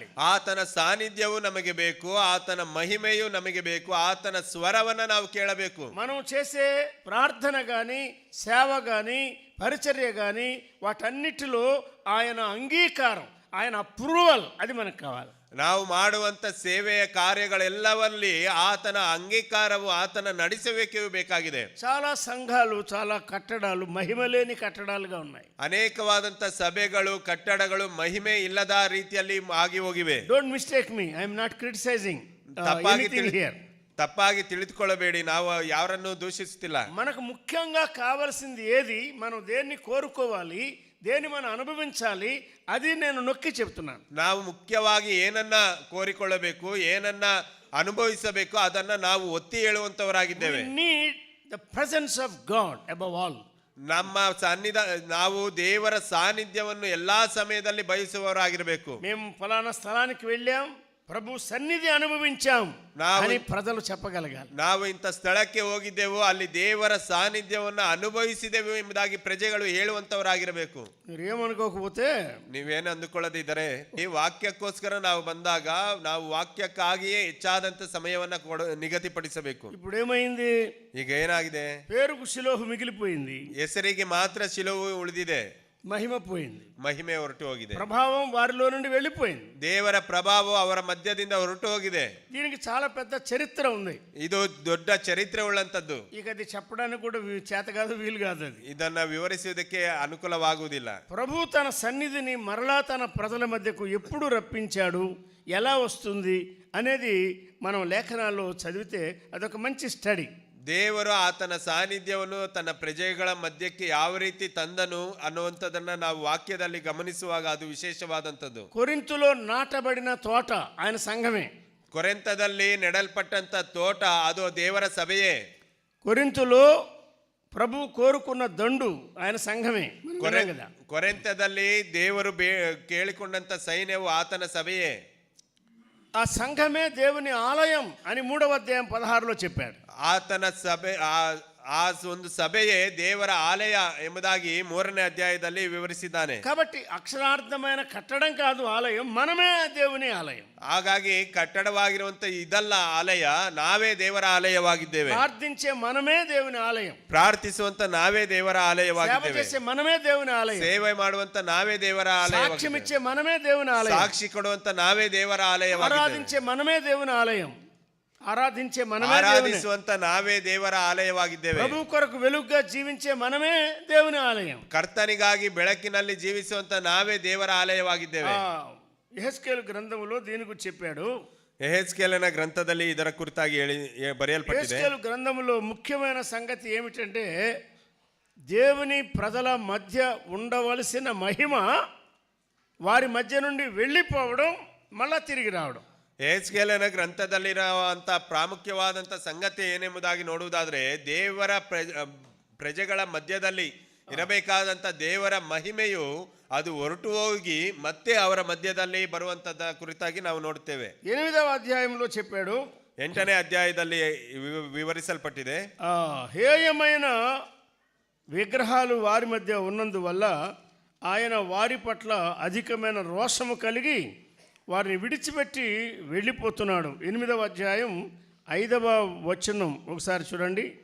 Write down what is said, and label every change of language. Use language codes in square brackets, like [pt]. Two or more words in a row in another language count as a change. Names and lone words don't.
[kn] ಆತನ ಸಾನ್ನಿಧ್ಯವು ನಮಗೆ ಬೇಕು, ಆತನ ಮಹಿಮೆಯು ನಮಗೆ ಬೇಕು, ಆತನ ಸ್ವರವನ್ನ ನಾವು ಕೇಳಬೇಕು. [te] మనం చేసే ప్రార్థన కానీ సేవ కానీ పరిచర్య కానీ వాటన్నిటిలో ఆయన అంగీకారం, ఆయన అప్రూవల్ అది మనకు కావాలి. [kn] ನಾವು ಮಾಡುವಂತ ಸೇವೆಯ ಕಾರ್ಯಗಳೆಲ್ಲವಲ್ಲಿ ಆತನ ಅಂಗೀಕಾರವು, ಆತನ ನಡೆಸುವಿಕೆಯೂ ಬೇಕಾಗಿದೆ. [te] చాలా సంఘాలు, చాలా కట్టడాలు మహిమలేని కట్టడాలుగా ఉన్నాయి. [kn] ಅನೇಕವಾದಂತ ಸಭೆಗಳು, ಕಟ್ಟಡಗಳು ಮಹಿಮೆ ಇಲ್ಲದ ರೀತಿಯಲ್ಲಿ ಆಗಿ ಹೋಗಿವೆ. [en] Don't mistake me, I am not criticizing anything here. [kn] ತಪ್ಪಾಗಿ ತಿಳಿದುಕೊಳ್ಳಬೇಡಿ, ನಾವು ಯಾರನ್ನು ದೂಷಿಸುತ್ತಿಲ್ಲ. [te] మనకు ముఖ్యంగా కావాల్సింది ఏది, మనం దేన్ని కోరుకోవాలి, దేన్ని మనం అనుభవించాలి, అది నేను నొక్కి చెప్తున్నాను. [kn] ನಾವು ಮುಖ್ಯವಾಗಿ ಏನನ್ನ ಕೋರಿಕೊಳ್ಳಬೇಕು, ಏನನ್ನ ಅನುಭವಿಸಬೇಕು, ಅದನ್ನ ನಾವು ಒತ್ತಿ ಹೇಳುವಂತವರಾಗಿದ್ದೇವೆ. [en] We need the presence of God above all. [kn] ನಮ್ಮ ನಾವು ದೇವರ ಸಾನ್ನಿಧ್ಯವನ್ನು ಎಲ್ಲಾ ಸಮಯದಲ್ಲಿ ಬಯಸುವವರಾಗಿರಬೇಕು. [te] మేము ఫలానా స్థలానికి వెళ్ళాం, ప్రభు సన్నిధి అనుభవించాం అని ప్రజలు చెప్పగలగాలి. [kn] ನಾವು ಇಂಥ ಸ್ಥಳಕ್ಕೆ ಹೋಗಿದ್ದೆವು, ಅಲ್ಲಿ ದೇವರ ಸಾನ್ನಿಧ್ಯವನ್ನು ಅನುಭವಿಸಿದೆವು ಎಂಬುದಾಗಿ ಪ್ರಜೆಗಳು ಹೇಳುವಂತವರಾಗಿರಬೇಕು. [te] నీవేమనుకోకపోతే, [kn] ನೀವೇನು ಅಂದುಕೊಳ್ಳದಿದ್ದರೆ, ಈ ವಾಕ್ಯಕ್ಕೋಸ್ಕರ ನಾವು ಬಂದಾಗ ನಾವು ವಾಕ್ಯಕ್ಕಾಗಿಯೇ ಹೆಚ್ಚಾದಂತ ಸಮಯವನ್ನ ನಿಗದಿಪಡಿಸಬೇಕು. [te] ఇప్పుడు ఏమైంది? [kn] ಈಗ ಏನಾಗಿದೆ? [te] పేరుకు శిలోహు మిగిలిపోయింది, [kn] ಹೆಸರಿಗೆ ಮಾತ್ರ ಶಿಲುವು ಉಳಿದಿದೆ, [te] మహిమ పోయింది, [kn] ಮಹಿಮೆ ಹೊರಟು ಹೋಗಿದೆ, [te] ప్రభావం వారిలో నుండి వెళ్ళిపోయింది, [kn] ದೇವರ ಪ್ರಭಾವ ಅವರ ಮಧ್ಯದಿಂದ ಹೊರಟು ಹೋಗಿದೆ. [te] దీనికి చాలా పెద్ద చరిత్ర ఉంది. [kn] ಇದು ದೊಡ್ಡ ಚರಿತ್ರೆ ಉಳ್ಳಂತದ್ದು. [te] ఇక అది చెప్పడానికి కూడా చేత కాదు, వీలు కాదు. అది [kn] ಇದನ್ನ ವಿವರಿಸುವುದಕ್ಕೆ ಅನುಕೂಲವಾಗುವುದಿಲ್ಲ. [te] ప్రభు తన సన్నిధిని మరలా తన ప్రజల మధ్యకు ఎప్పుడు రప్పించాడు, ఎలా వస్తుంది అనేది మనం లేఖనాల్లో చదివితే అదొక మంచి స్టడీ. [kn] ದೇವರು ಆತನ ಸಾನ್ನಿಧ್ಯವನ್ನು ತನ್ನ ಪ್ರಜೆಗಳ ಮಧ್ಯಕ್ಕೆ ಯಾವ ರೀತಿ ತಂದನು ಅನ್ನುವಂಥದ್ದನ್ನ ನಾವು ವಾಕ್ಯದಲ್ಲಿ ಗಮನಿಸುವಾಗ ಅದು ವಿಶೇಷವಾದಂಥದ್ದು. [te] కొరింథులో నాటబడిన తోట ఆయన సంఘమే. [kn] ಕೊರಿಂಥದಲ್ಲಿ ನೆಡಲ್ಪಟ್ಟಂತ ತೋಟ ಅದು ದೇವರ ಸಭೆಯೇ. [te] కొరింథులో ప్రభు కోరుకున్న దండు ఆయన సంఘమే. [kn] ಕೊರಿಂಥದಲ್ಲಿ ದೇವರು ಕೇಳಿಕೊಂಡಂತ ಸೈನ್ಯವು ಆತನ ಸಭೆಯೇ. [te] ఆ సంఘమే దేవుని ఆలయం అని 3వ అధ్యాయం 16లో చెప్పాడు. [kn] ಆತನ ಸಭೆ ಆ ಒಂದು ಸಭೆಯೇ ದೇವರ ಆಲಯ ಎಂಬುದಾಗಿ 3ನೇ ಅಧ್ಯಾಯದಲ್ಲಿ ವಿವರಿಸಿದ್ದಾನೆ. [te] కాబట్టి అక్షరార్థమైన కట్టడం కాదు ఆలయం, మనమే దేవుని ఆలయం. [kn] ಹಾಗಾಗಿ ಕಟ್ಟಡವಾಗಿರುವಂತ ಇದಲ್ಲ ಆಲಯ, ನಾವೇ ದೇವರ ಆಲಯವಾಗಿದ್ದೇವೆ. [te] ಪ್ರಾರ್ಥಿಂಚే మనమే దేవుని ఆలయం, [kn] ಪ್ರಾರ್ಥಿಸುವಂತ ನಾವೇ ದೇವರ ಆಲಯವಾಗಿದ್ದೇವೆ. [te] ಸೇವೆ చేసే మనమే దేవుని ఆలయం, [kn] ಸೇವೆ ಮಾಡುವಂತ ನಾವೇ ದೇವರ ಆಲಯವಾಗಿದ್ದೇವೆ. [te] సాక్ష్యం ఇచ్చే మనమే దేవుని ఆలయం, [kn] ಸಾಕ್ಷಿ ಕೊಡುವಂತ ನಾವೇ ದೇವರ ಆಲಯವಾಗಿದ್ದೇವೆ. [te] ఆరాధించే మనమే దేవుని ఆలయం, ఆరాధించే మనమే, [kn] ಆರಾಧಿಸುವಂತ ನಾವೇ ದೇವರ ಆಲಯವಾಗಿದ್ದೇವೆ. [te] ప్రభు కొరకు వెలుగుగా జీవించే మనమే దేవుని ఆలయం. [kn] ಕರ್ತನಿಗಾಗಿ ಬೆಳಕಿನಲ್ಲಿ ಜೀವಿಸುವಂತ ನಾವೇ ದೇವರ ಆಲಯವಾಗಿದ್ದೇವೆ. [te] యెహెజ్కేలు గ్రంథములో దీని గురించి చెప్పాడు. [kn] ಯೆಹೆಜ್ಕೇಲನ ಗ್ರಂಥದಲ್ಲಿ ಇದರ ಕುರಿತಾಗಿ ಬರೆಯಲ್ಪಟ್ಟಿದೆ. [te] యెహెజ్కేలు గ్రంథములో ముఖ్యమైన సంగతి ఏమిటంటే, దేవుని ప్రజల మధ్య ఉండవలసిన మహిమ వారి మధ్య నుండి వెళ్ళిపోవడం, మళ్ళా తిరిగి రావడం. [kn] ಯೆಹೆಜ್ಕೇಲನ ಗ್ರಂಥದಲ್ಲಿರುವಂತ ಪ್ರಾಮುಖ್ಯವಾದಂತ ಸಂಗತಿ ಏನೆಂಬುದಾಗಿ ನೋಡುವುದಾದ್ರೆ, ದೇವರ ಪ್ರಜೆಗಳ ಮಧ್ಯದಲ್ಲಿ ಇರಬೇಕಾದಂತ ದೇವರ ಮಹಿಮೆಯು ಅದು ಹೊರಟು ಹೋಗಿ ಮತ್ತೆ ಅವರ ಮಧ್ಯದಲ್ಲಿ ಬರುವಂತದ ಕುರಿತಾಗಿ ನಾವು ನೋಡುತ್ತೇವೆ. [te] 8వ అధ్యాయంలో చెప్పాడు, [kn] 8ನೇ ಅಧ್ಯಾಯದಲ್ಲಿ ವಿವರಿಸಲ್ಪಟ್ಟಿದೆ. [te] హేయమైన విగ్రహాలు వారి మధ్య ఉన్నందువల్ల ఆయన వారి పట్ల అధికమైన రోషము కలిగి వారిని విడిచిపెట్టి వెళ్ళిపోతున్నాడు. 8వ అధ్యాయం 5వ వచనం ఒకసారి చూడండి.